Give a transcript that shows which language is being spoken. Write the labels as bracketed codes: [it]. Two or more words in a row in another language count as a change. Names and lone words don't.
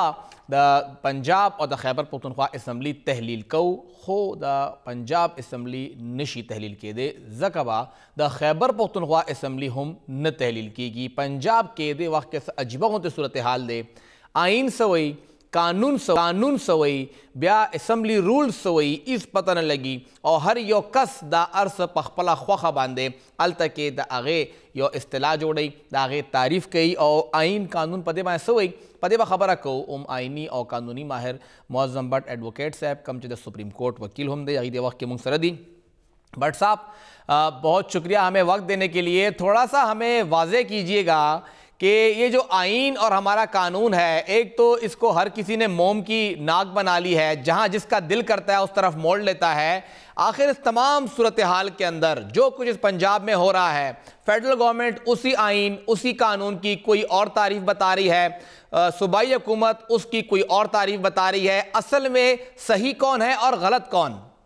[ps] د پنجاب او د خیبر پختونخوا اسمبلی تحلیل کوو خو د پنجاب اسمبلی نشي تحلیل کېدی ځکه به د خیبر پختونخوا اسمبلی هم نه تحلیل کېږي پنجاب کې د وخت کې عجیبه غوندې صورتحال دی آئین سوی قانون سوی بیا اسمبلی رول سوی اس پتہ نه لګي او هر یو کس دا ارس په خپله خوښه باندې هلته کې د هغې یو اصطلاح جوړوي د هغې تعریف کوي او آئین قانون په دې باندې سوی په دې به خبره کوو آئینی او قانونی ماهر معظم بٹ ایڈوکیٹ صاحب کم چې د سپریم کورٹ وکیل هم دی هغې دې وخت کې مونږ سره دي بٹ صاحب [ur] بہت شکریہ ہمیں وقت دینے کے لیے تھوڑا سا ہمیں واضح کیجئے گا کہ یہ جو آئین اور ہمارا قانون ہے ایک تو اس کو ہر کسی نے موم کی ناک بنا لی ہے جہاں جس کا دل کرتا ہے اس طرف موڑ لیتا ہے آخر اس تمام صورتحال کے اندر جو کچھ اس پنجاب میں ہو رہا ہے فیڈرل گورنمنٹ اسی آئین اسی قانون کی کوئی اور تعریف بتا رہی ہے صوبائی حکومت اس کی کوئی اور تعریف بتا رہی ہے اصل میں صحیح کون ہے اور غلط کون؟